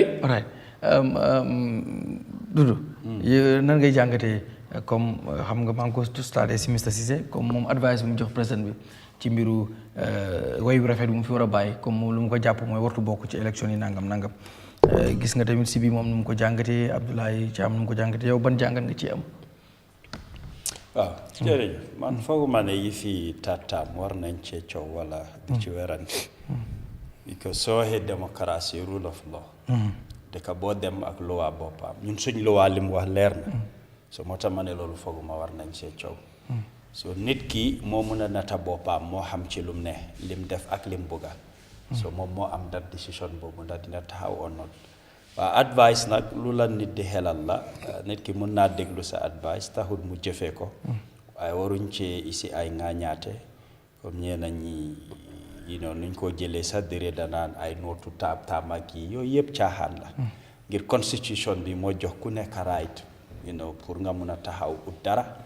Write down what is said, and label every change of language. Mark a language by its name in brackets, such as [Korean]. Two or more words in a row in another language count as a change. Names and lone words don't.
[Wolof] alright Dudu nan ngay jàngatee comme xam nga maa ngi ko starté si Mr Ceesay comme moom advice bu mu jox président bi ci mbiru wayu rafet bu mu fi war a bàyyi comme moom lu mu ko jàpp mooy wartu bokk ci élection yi nangam gis nga tamit si bi moom nu mu ko jàngatee Abdoulaye Thiam nu mu ko jàngatee yow ban jàngat nga ci am. waaw jërëjëf man fooguma ne yi fi taataam war nañ cee coow wala di ci werante because soo waxee démocratie [English] rule of law [Wolof] dëkk boo dem ak loi boppam ñun suñ loi li mu wax leer na so moo tax ma ne loolu fooguma war nañ cee coow so nit ki moo mun a nata boppam moo xam ci lum ne lim def ak lim bugga so moom moo am that décision boobu ndax dina taxaw [English] or not [Wolof] waaw advice nag lu la nit di xelal la nit ki mun naa déglu sa advice taxul mu jëfee ko waaye waruñ ci isi ay ŋaañaate comme ñeena ñi nuñ ko jëlee sa déré danaan ay nootu taam ak yi yooyu yëpp caaxaan la ngir constitution bi moo jox ku nekk right pour nga mun a taxaw ut dara